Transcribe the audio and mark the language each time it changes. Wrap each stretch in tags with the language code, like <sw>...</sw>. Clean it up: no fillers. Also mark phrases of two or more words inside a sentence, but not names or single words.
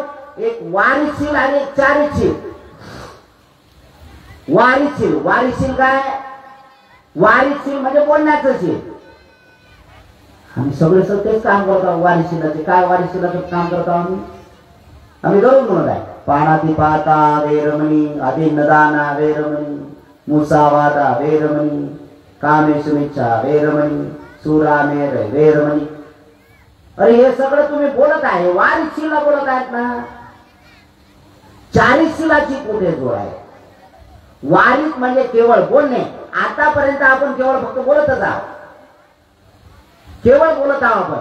<mr>एक वारीशील आणि एक चारीशील. वारीशील काय? वारीशील म्हणजे बोलण्याचं शील. आम्ही सगळे तेच काम करतो. वारीशिलाचे काय? वारीशिलाचं काम करतो आम्ही दररोज म्हणत आहे.</mr> <pi>पाणाती पाता वेरमणी अभिनदाना वेरमणी मुसावादा वेरमणी कामेशुमिच्छा वेरमणी सुरामेर वेरमणी.</pi> <mr>अरे हे सगळं तुम्ही बोलत आहे. वारीशीला बोलत आहेत ना. चारीशीलाची कुठे जोड आहे? वारीत म्हणजे केवळ बोलणे. आतापर्यंत आपण केवळ फक्त बोलतच आहोत. केवळ बोलत आहोत आपण.</mr>